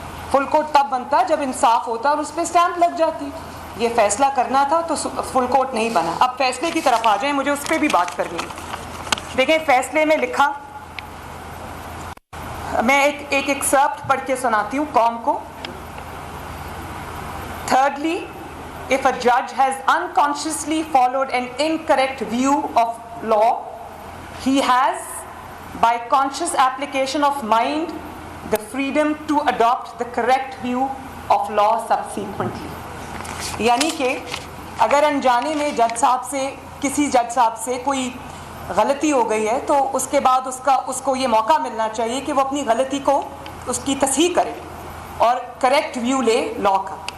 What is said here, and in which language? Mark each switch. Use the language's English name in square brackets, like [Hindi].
[Urdu] Full court تب بنتا جب انصاف ہوتا اور اس پہ اسٹیمپ لگ جاتی. یہ فیصلہ کرنا تھا تو فل کورٹ نہیں بنا. اب فیصلے کی طرف آ جائیں، مجھے اس پہ بھی بات کرنی ہے. دیکھیں فیصلے میں لکھا، میں ایک ایکسرپٹ پڑھ کے سناتی ہوں قوم کو. [English] Thirdly, if a judge has unconsciously followed an incorrect view of law, he has, by conscious application of mind, the freedom to adopt the correct view of law subsequently. [Urdu] یعنی کہ اگر انجانے میں جج صاحب سے، کسی جج صاحب سے کوئی غلطی ہو گئی ہے تو اس کے بعد اس کو یہ موقع ملنا چاہیے کہ وہ اپنی غلطی کو، اس کی تصحیح کرے اور کریکٹ ویو لے لا کا.